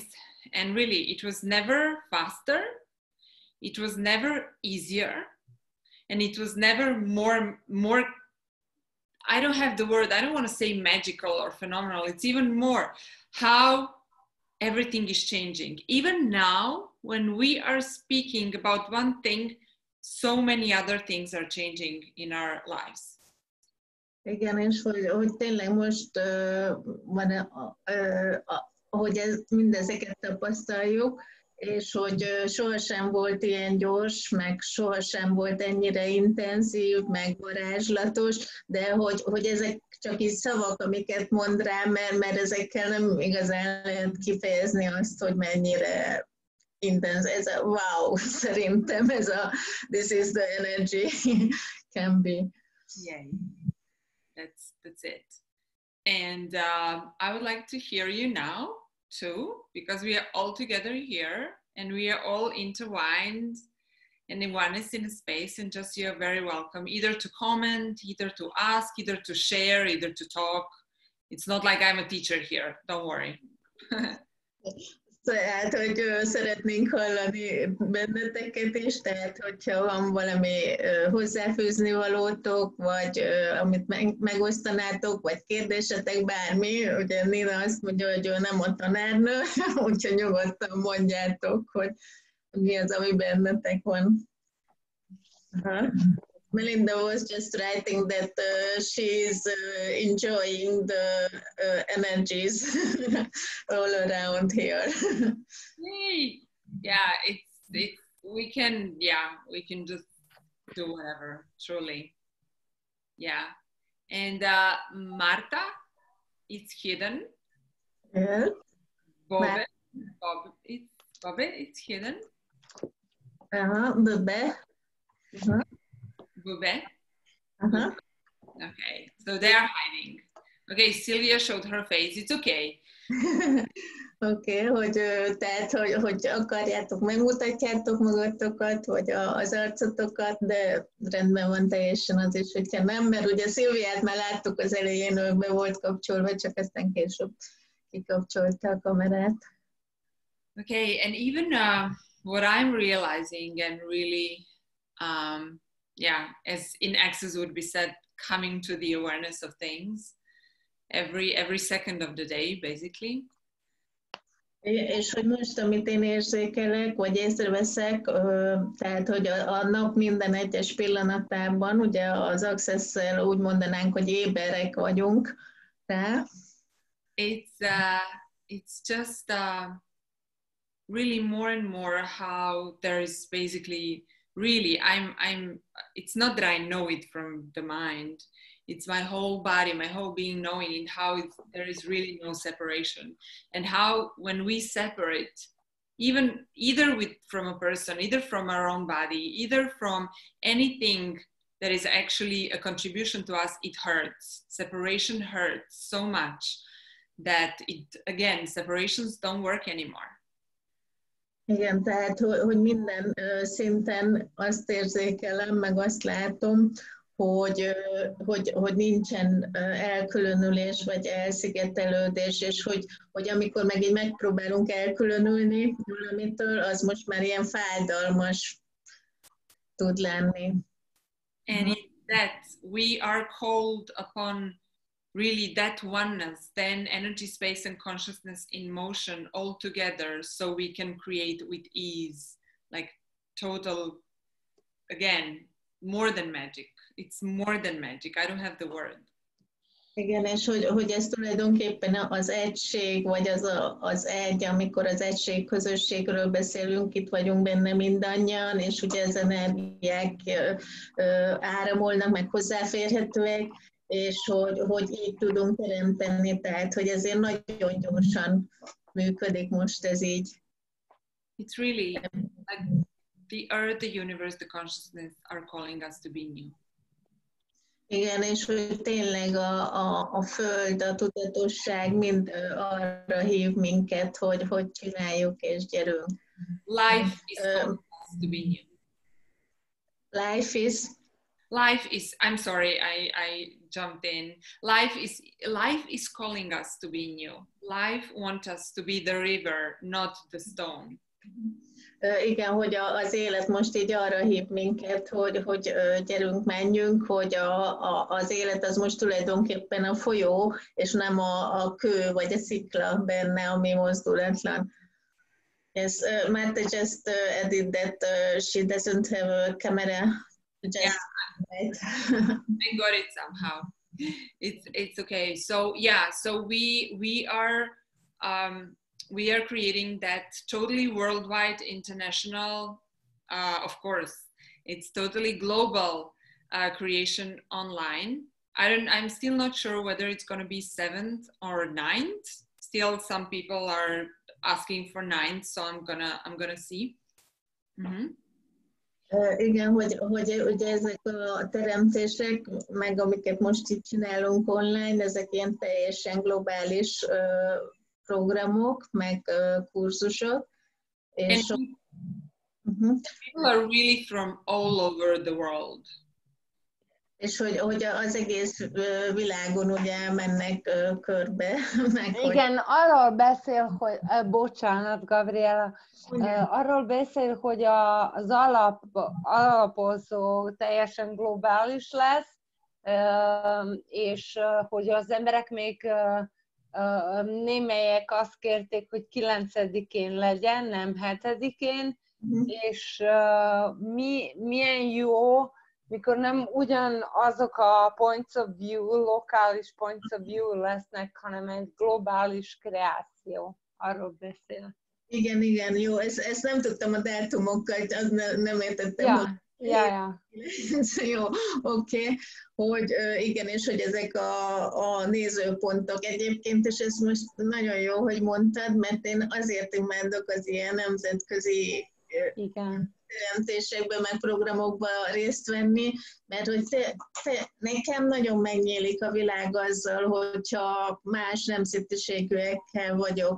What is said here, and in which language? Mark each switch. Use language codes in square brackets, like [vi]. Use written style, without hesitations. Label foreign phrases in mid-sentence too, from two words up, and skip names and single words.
[en] And really, it was never faster, it was never easier, and it was never more, I don't have the word, I don't want to say magical or phenomenal, it's even more how everything is changing. Even now, when we are speaking about one thing, so many other things are changing in our lives. [hu] Igen, és hogy tényleg most van, hogy mindezeket tapasztaljuk, és hogy sohasem volt ilyen gyors, meg sohasem volt ennyire intenzív, meg varázslatos, de hogy ezek csak így szavak, amiket mond rám, mert ezekkel nem igazán lehet kifejezni azt, hogy mennyire intense. Ez a wow, szerintem ez a [en] this is the energy can be. Yay. That's it. And I would like to hear you now too, because we are all together here and we are all intertwined and in oneness in a space, and just you're very welcome either to comment, either to ask, either to share, either to talk. It's not like I'm a teacher here, don't worry. [hu] Tehát, hogy szeretnénk hallani benneteket is, tehát hogyha van valami hozzáfűzni valótok, vagy amit megosztanátok, vagy kérdésetek, bármi. Ugye Nina azt mondja, hogy ő nem a tanárnő, úgyhogy nyugodtan mondjátok, hogy mi az, ami bennetek van. [en] Melinda was just writing that she's enjoying the energies all around here. Yay. Yeah, it's we can just do whatever, truly. Yeah. And Marta, it's hidden. Yeah. Bobe, it's hidden. Bobe. Bobe. Okay, so they're hiding. Okay, Sylvia showed her face. It's okay. [hu] Oké, hogy tehát, hogy akarjátok, megmutatjátok magatokat, vagy az arcotokat, de rendben van teljesen az is, hogyha nem, mert ugye Szilviát már láttuk az elején, ő be volt kapcsolva, csak aztán később kikapcsolta a kamerát. [en] Okay, and even what I'm realizing and really, as in Access would be said, coming to the awareness of things every second of the day, basically. [hu] És hogy most, amit én érzékelek, vagy észreveszek, tehát, hogy a nap minden egyes pillanatában, ugye az Access-szel úgy mondanánk, hogy éberek vagyunk rá. [en] It's just really more and more how there is basically really it's not that I know it from the mind, it's my whole body, my whole being knowing it, how there is really no separation, and how when we separate, even either from a person, either from our own body, either from anything that is actually a contribution to us, it hurts. Separation hurts so much that separations don't work anymore. [hu] Igen, tehát, hogy minden szinten azt érzékelem, meg azt látom, hogy nincsen elkülönülés, vagy elszigetelődés, és hogy amikor meg így megpróbálunk elkülönülni valamitől, az most már ilyen fájdalmas tud lenni. [en] And in that we are called upon really that oneness, then energy, space, and consciousness in motion all together, so we can create with ease, like total, again, more than magic. It's more than magic. I don't have the word. [hu] Igen, és hogy ez tulajdonképpen az egység, vagy az egy, amikor az egység közösségről beszélünk, itt vagyunk benne mindannyian, és ugye az energiák áramolnak, meg hozzáférhetőek, és hogy így tudunk teremteni, tehát hogy ezért nagyon gyorsan működik most ez így. [en] It's really like the earth, the universe, the consciousness are calling us to be new. [hu] Igen, és hogy tényleg a föld, a tudatosság mind arra hív minket, hogy csináljuk és gyerünk. [en] Life is calling us to be new. Life is, I'm sorry, I jumped in. Life is calling us to be new. Life wants us to be the river, not the stone. [hu] Igen, hogy az élet most így arra hív minket, hogy gyerünk, menjünk, hogy az élet az most tulajdonképpen a folyó, és nem a kő vagy a szikla benne, ami mozdulatlan. [en] Yes, Marta just added that she doesn't have a camera. I got it somehow. It's okay. So yeah, so we are creating that totally worldwide, international, of course, it's totally global creation online. I'm still not sure whether it's going to be 7th or 9th. Still, some people are asking for 9th, so I'm gonna see. Mm-hmm. [hu] Igen, hogy ugye ezek a teremtések, meg amiket most itt csinálunk online, ezek ilyen teljesen globális programok, meg kurzusok. És [en] people are really from all over the world. [hu] És hogy az egész világon ugye mennek körbe. Igen, arról beszél, hogy, bocsánat, Gabriela, arról beszél, hogy az alapozó teljesen globális lesz, és hogy az emberek még némelyek azt kérték, hogy 9-én legyen, nem 7-én, és milyen jó, mikor nem ugyanazok a [en] points of view, [hu] lokális [en] points of view [hu] lesznek, hanem egy globális kreáció. Arról beszél. Igen, jó, ezt nem tudtam a dátumokkal, nem értettem. Ja. Jó, oké. Hogy igen, és hogy ezek a nézőpontok egyébként, és ez most nagyon jó, hogy mondtad, mert én azért imádok az ilyen nemzetközi teremtésekben, meg programokban részt venni, mert hogy nekem nagyon megnyílik a világ azzal, hogyha más nemzetiségűekkel vagyok.